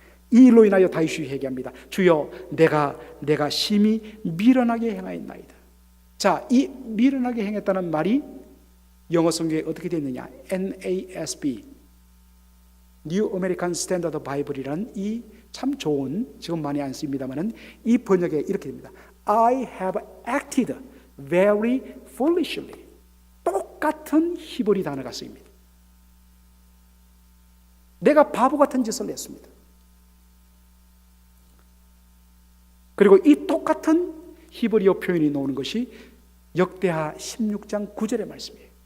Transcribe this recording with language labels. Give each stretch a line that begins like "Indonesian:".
Korean: 이 일로 인하여 다윗이 회개합니다. 주여, 내가 심히 미련하게 행하였나이다. 자, 이 미련하게 행했다는 말이 영어 성경에 어떻게 되어 있느냐, NASB, New American Standard Bible이라는 이 참 좋은, 지금 많이 안 씁니다만은 이 번역에 이렇게 됩니다.
English: I have acted very foolishly.
Korean: 똑같은 히브리 단어가 쓰입니다. 내가 바보 같은 짓을 했습니다. 그리고 이 똑같은 히브리어 표현이 나오는 것이 역대하 16장 9절의 말씀이에요.